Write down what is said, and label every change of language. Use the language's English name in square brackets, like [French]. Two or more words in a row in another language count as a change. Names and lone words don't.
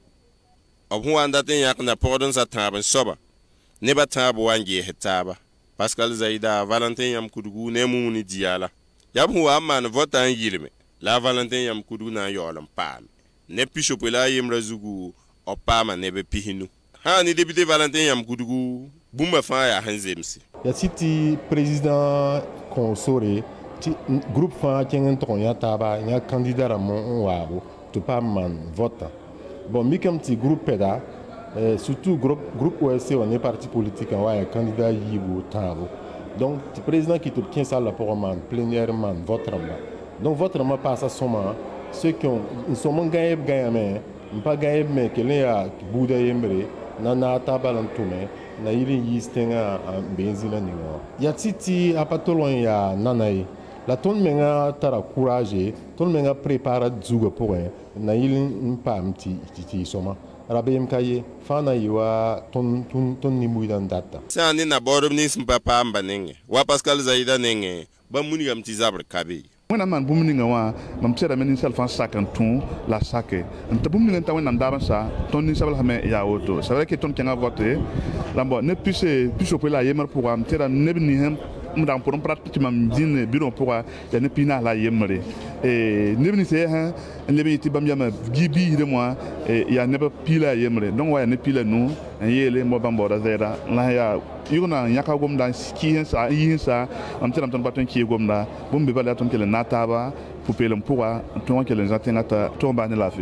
[Mossi] b sẽn wa n dat n yãk na pʋgdensã tãab n soaba nebã tãab wa n geesd taaba pascal zaida valentin yam kudugu ne mumuni diala yab sẽn wa n maan vota n yɩlme la valentin yam kudugu na n yaool n paame ne pisope la a yembrã zugu b paama neb pisnu sã ne député valentin yam kudugu bũmba fãa yaa sẽn zemse ya siti président consore ti groupe fãa kẽng n tog n yã taaba yã candidat rãmb n waago tɩ paam maan vote bon mikame tɩ groupe pɛda [French] surtout groupe OSC [Mossi] wa ne parti politique n wa yaa candidat yiibu tãabo donc tɩ président kɩ tɩ b kẽ salla pʋgẽ maan plénière maan vote rãmba donc vote rãmbã paasa sõma [French] ceux qui ont [Mossi] n sõm n gãe b gãyame n pa gãe b me kell n yaa buuda yembre na naag taaba la n tʋme na yɩl n yiis tẽngã n been zĩnã ninga wã yaa tɩ tɩ a pa tol n yaa nana ye la tõnd menga tara courage tõnd menga prépara zugã pʋgẽ na yɩl n paam tɩ y sõma rabem ka ye fãa na yɩ wa tõnd nin-buudã n data sã ne na baoodb nins n pa paamba nengẽ wa pascal zaida nengẽ ba munigame tɩ zabr ka be wẽnnaam maan bũmb ninga wã mam sɛdame ninsɛl fãa sak n tũ la sake n tɩ bũmb ning n ta wẽnnaam daab n sa tõnd ninsɛblsame yaa woto [French] ça veut dire que [Mossi] tõnd kẽngã vote la bõ ne pisope la a yembr pʋga m tɩra neb nins m dag n pʋd n prat tɩ mam zĩnd bɩrõ pʋga yaa ne pis naas la a yembre neb nins yɛsã n leb n yetɩ bãmb yama gi biisdem wã yaa neb pis la a yembre donc wa yaa ne pis la nu n yeele mo bãmb baooda zɛɛda la yaa yʋgna n yãka gomda n yiis n sa mam tɩrame tõnd pa tõe n kɩɩ gomda bũmb be bala yaa tõnd kell n na taaba pʋ-peelem pʋga n tõog n kell n zã tẽngã t'a tog n baas ne laafɩ